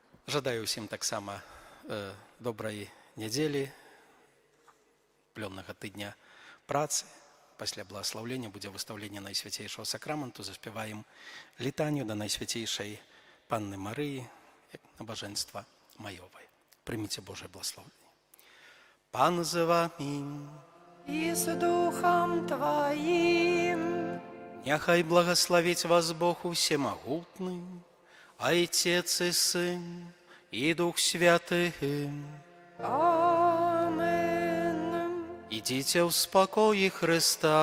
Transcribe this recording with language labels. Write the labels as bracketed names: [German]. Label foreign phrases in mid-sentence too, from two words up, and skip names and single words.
[Belarusian] Жадаю ўсім таксама добрай нядзелі, плённага тыдня працы. Пасля благословлення будзе выстаўленне Найсвяцейшого сакраменту. Заспяваем літанню да Найсвяцейшай Панны Марыі, як набажэнства маёвае. Прыміце Божае благословенне. Пан з вамі. [Russian] И с Духом Твоим. Няхай благословить вас Бог Всемогутный, Отец и Сын и Дух Святый. Амен. Идите в спокое Христа.